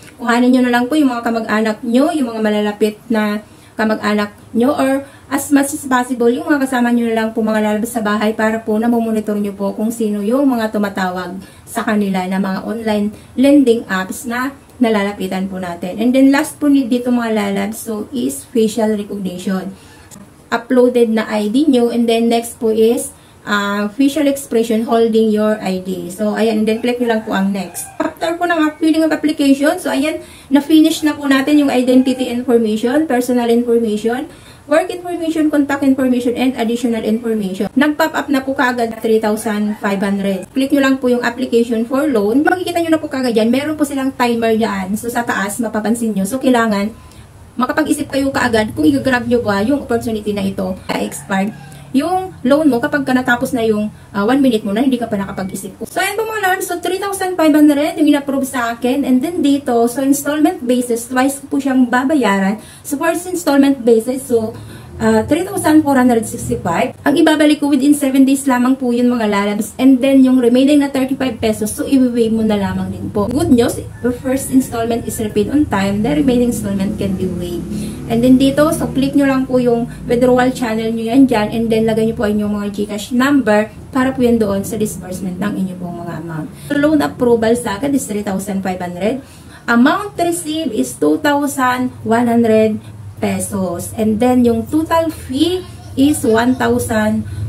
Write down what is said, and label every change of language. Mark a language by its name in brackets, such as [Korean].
[Filipino] Kuhanin nyo na lang po yung mga kamag-anak nyo, yung mga malalapit na kamag-anak nyo, [English] or as much as possible, [Filipino] yung mga kasama nyo na lang po mga labs sa bahay para po namomonitor nyo po kung sino yung mga tumatawag sa kanila na mga online lending apps na nalalapitan po natin. And then last po dito mga lalabs, [English] so is facial recognition. Uploaded na ID nyo, and then next po is facial expression holding your ID. [Filipino] So ayan, and then click nyo lang po ang next. After po ng filling of application, so ayan, na-finish na po natin yung identity information, personal information. [English] work information, contact information, and additional information. [Filipino] Nag-pop up na po kaagad [English] 3,500. [Filipino] Click nyo lang po yung application for loan. Makikita nyo na po kaagad yan. Meron po silang timer dyan. So, sa taas, mapapansin nyo. So, kailangan makapag-isip kayo kaagad kung i-grab nyo ba yung opportunity na ito expired. Yung loan mo, kapag ka natapos na yung 1 minute mo na, hindi ka pa nakapag-isip. So, ayan po mga loan. So, 3,500 yung in-approve sa akin. [English] And then dito, so installment basis, twice po [Filipino] siyang babayaran. [English] So, first installment basis, so, 3,465. [Filipino] Ang ibabalik ko [English] within 7 days [Filipino] lamang po yun mga lalabs. And then, yung remaining na 35 pesos, so, i-waive mo na lamang din po. [English] Good news, the first installment is repaid on time. The remaining installment can be waived. [Filipino] And then dito, so, click nyo lang po yung withdrawal channel nyo yan dyan. And then, lagay nyo po inyong mga GCash number para po yan doon sa disbursement ng inyong pong mga amount. [English] So, loan approval [Filipino] sa akin [English] is 3,500. Amount received is 2,100 pesos. And then, yung total fee is 1,400.